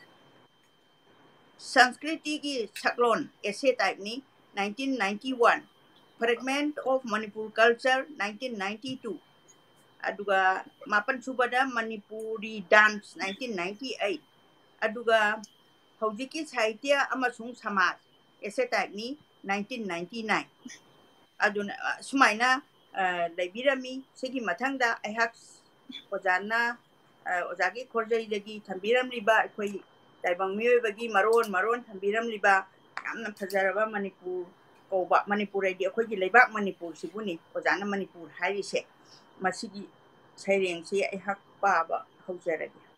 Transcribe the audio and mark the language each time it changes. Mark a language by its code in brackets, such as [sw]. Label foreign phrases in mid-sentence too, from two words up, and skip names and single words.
[mni] Sanskriti ki Chaklon [en] essay type [mni] ni 1991 Fragment of Manipur Culture 1992 aduga Mapan Subada Manipuri Dance 1998 aduga Haujiki Sahitya amasung Samaj [en] essay type [mni] ni 1999 aduna sumaina laibirami sigi mathangda aihak ojana ojagi khorjai dagi thambiram liba khoi taibang mioi bagi maron thambiram liba yamna phajaraba Manipur koba Manipur ai di khoi gi leibak Manipur sibuni ojana Manipur harise masigi saireng si aihak baba haujaragi